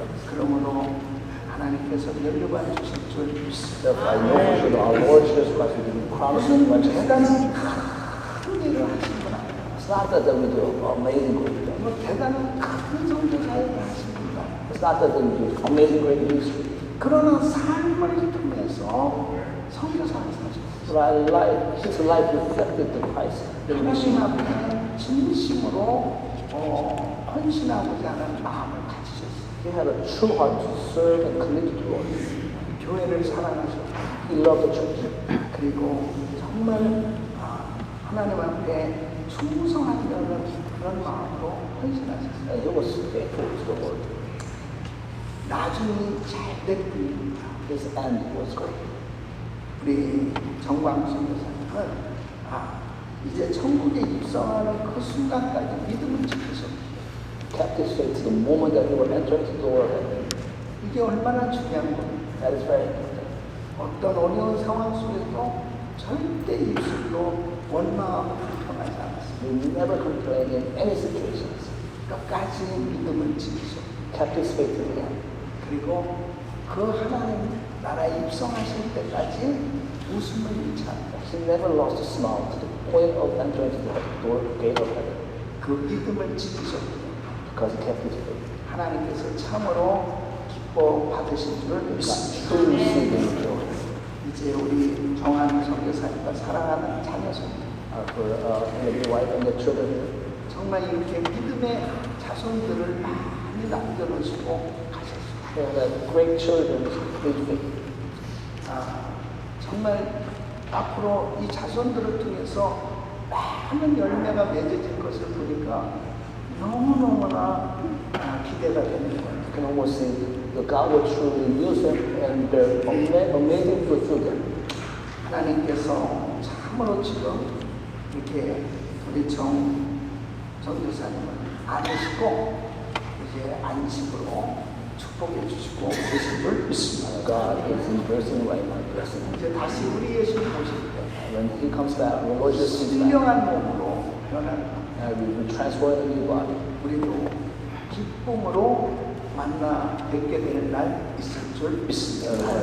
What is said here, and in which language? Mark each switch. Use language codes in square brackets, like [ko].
[ko] 그러므로 하나님께서 멸류관 주실 줄 믿습니다. [en] Therefore, I know for sure that our Lord Jesus Christ will give you promise of [ko] 무슨 [en] righteousness. [ko] 대단한 큰 일을 하신 분 아니에요. [en] It's not that we do amazing great things. [ko] 뭐 대단한 큰 선교사역을 하신 분다. [en] It's not that we do amazing great ministry. [ko] 그러나 삶을 통해서 선교사를 사셨어요. [en] But our life, his life reflected the Christ. [ko] 하나님 앞에 진심으로 헌신하고자 하는 마음을 가지셨어요. [en] He had a true heart to serve and commit to the Lord. [ko] 교회를 사랑하셨고 [en] He loved the church. [ko] 그리고 정말 하나님 앞에 충성하려는 그런 마음으로 헌신하셨어요. [en] And he was faithful to the Lord. [ko] 나중에 잘 됐군요. [en] His end was great. [ko] 우리 정광수 교사님은 이제 천국에 입성하는 그 순간까지 믿음을 지키셨어요. [en] Kept his faith to the moment that he would enter into the door of heaven. [ko] 이게 얼마나 중요한 겁니까? [en] That is very important. [ko] 어떤 어려운 상황 속에서 절대 입술로 원망하고 불평하지 않았습니다. [en] He never complained in any situations. [ko] 끝까지 믿음을 지키셨고 [en] Kept his faith to the end. [ko] 그리고 그 하나님 나라에 입성하실 때까지 웃음을 잃지 않고 [en] He never lost a smile to the point of entering into the door, gate of heaven. [ko] 그 믿음을 지키셨고 [en] Because he kept his faith. [ko] 하나님께서 참으로 기뻐 받으신 줄을 [en] God [ko] 믿습니다. [en] truly received him joy. [ko] 이제 우리 정한 선교사님과 사랑하는 자녀손 [en] For the wife and the children here. [ko] 정말 이렇게 믿음의 자손들을 많이 남겨놓으시고 가셨습니다. [en] They have great children with faith. [ko] 정말 앞으로 이 자손들을 통해서 많은 열매가 맺어질 것을 보니까 너무너무나 기대가 되는 거예요. [en] You can almost see that God will truly use them and bear amazing fruit through them. [ko] 하나님께서 참으로 지금 이렇게 우리 정교사님을 안으시고 이제 안식으로 축복해 주시고 계신 줄 믿습니다. [en] God is embracing right now, blessing him. [ko] 이제 다시 우리 예수 보실 때 [en] When he comes back, when Lord Jesus comes back, [ko] 신령한 몸으로 변하는 [en] we will transform the new body. [ko] 우리도 기쁨으로 만나 뵙게 되는 날 있을 줄 믿습니다.